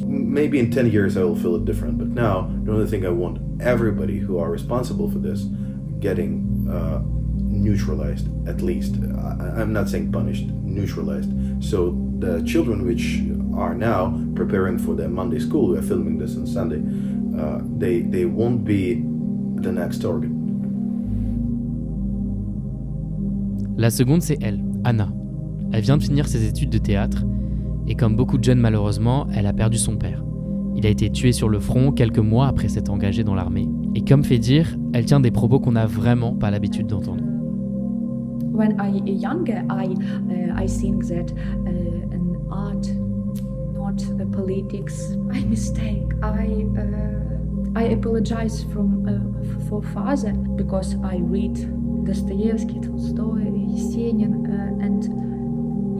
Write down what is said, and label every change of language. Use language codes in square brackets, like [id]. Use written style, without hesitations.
[en] Maybe in 10 years I will feel it different, but now the only thing I want, everybody who are responsible for this getting neutralized, at least. I'm not saying punished, neutralized. So the children which are now preparing for their Monday school, we are filming this on Sunday, they won't be the next target. [fr] La seconde, c'est elle, Anna. Elle vient de finir ses études de théâtre et comme beaucoup de jeunes malheureusement, elle a perdu son père. Il a été tué sur le front quelques mois après s'être engagé dans l'armée. Et comme fait dire, elle tient des propos qu'on n'a vraiment pas l'habitude d'entendre. [en] When I younger, I think that an art, not politics. I mistake. I apologize for father because I read Dostoevsky, Tolstoy, Yesenin, and.